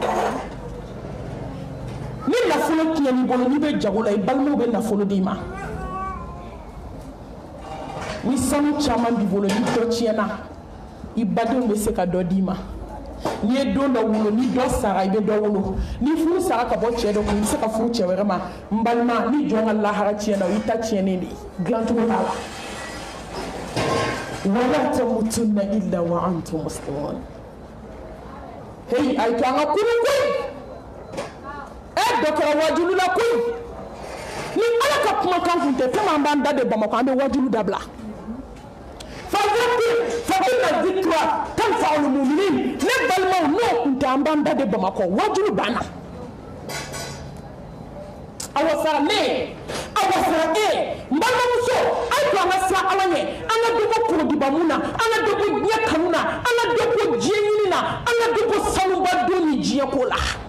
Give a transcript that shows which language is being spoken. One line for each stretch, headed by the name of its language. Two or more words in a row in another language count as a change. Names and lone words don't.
Bambara: ni nafolo tiɲɛn'i bolo n'i bɛ jago la i balimaw bɛ nafolo d'i ma ni sanu caman b'i bolo ni dɔ tiɲɛna i badenw bɛ se ka dɔ d'i ma n'i ye don dɔ wolo ni dɔ sara i bɛ dɔ wolo ni furu sara ka bɔ cɛ dɔ kun i bɛ se ka furu cɛ wɛrɛ ma n balima ni jɔn ka lahara tiɲɛna o y'i ta tiɲɛnen de ye dilancogo t'a la
Arabic: ولا تموتن إلا وأنتم مسلمون
Bambara: hey ay to an ka kunu koyi dɔ kɛra wajulu la koyi ni ala ka kumakan kun tɛ fɛn min b'an da de Bamakɔ an bɛ wajulu dabila
Arabic: فإن الذكرى تنفع المؤمنين
Bambara: ne balimaw n'o kun tɛ an b'an da de Bamakɔ wajulu banna awa sara ne awa sara e n balimamuso ayi to an ka siran ala ɲɛ an ka dɔ bɔ korodubamu na an ka dɔ bɔ diɲɛ kanu na an ka dɔ bɔ diɲɛ ɲini na an ka dɔ bɔ sanuba don ni diɲɛ ko la